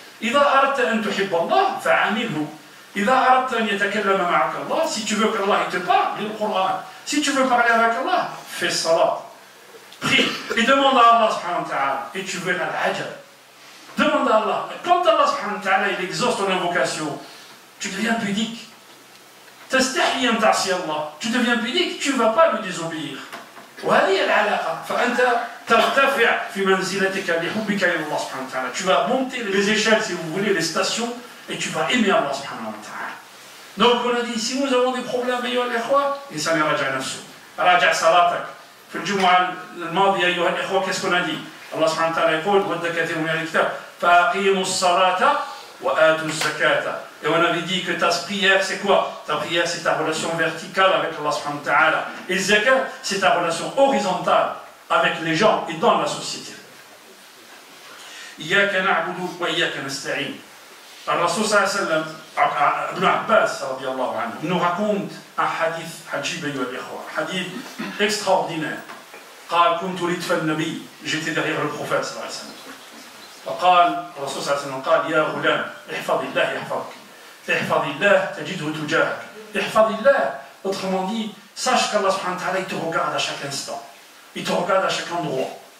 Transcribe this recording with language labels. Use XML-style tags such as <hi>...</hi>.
<ar>إذا أردت أن تحب الله فعامله. إذا أردت أن يتكلم معك الله,</ar> <fr>si tu veux qu'Allah te parle, lis le Coran. Si tu veux parler avec Allah, fais salat. Prie et demande à Allah subhanahu wa ta'ala et tu verras l'ajab. Demande à Allah. Quand Allah subhanahu wa ta'ala il exauce ton invocation, tu deviens pudique.</fr> <ar>تستحي أن تعصي الله.</ar> <fr>Tu deviens pudique, tu ne vas pas lui désobéir.</fr> <ar>وهذه العلاقة. فأنت ترتفع في منزلتك لحبك إلى الله سبحانه وتعالى.</ar> <fr>Tu vas monter les échelles, si vous voulez, les stations, et tu vas aimer Allah subhanahu wa ta'ala. Donc on a dit, si nous avons des problèmes,</fr> <ar>أيها الإخوة, الإنسان يراجع نفسه. راجع صلاتك. في الجمعة الماضية أيها الإخوة,</ar> <fr>qu'est-ce qu'on a dit?</fr> <ar>Allah subhanahu wa ta'ala يقول ود كثير من الكتاب فأقيموا الصلاة وآتوا الزكاة.</ar> <fr>Et on avait dit que ta prière c'est quoi? Ta prière c'est ta relation verticale avec Allah subhanahu wa ta'ala. Et zakat c'est ta relation horizontale avec les gens et dans la société.</fr> <ar>إياك نعبد وإياك نستعين. الرسول صلى الله عليه وسلم ابن عباس رضي الله عنه</ar> <fr>nous raconte un hadith</fr> <ar>عجيب أيها الإخوة,</ar> <fr>hadith extraordinaire.</fr> <ar>قال كنت ردف النبي,</ar> <fr>j'étais derrière le prophète</fr> <ar>صلى الله عليه وسلم. فقال الرسول صلى الله عليه وسلم قال يا غلام احفظ الله يحفظك احفظ الله تجده تجاهك. احفظ الله,</ar> <fr>autrement dit, sache qu'Allah subhanahu wa ta'ala il te regarde à chaque instant, il te regarde à chaque endroit.</fr>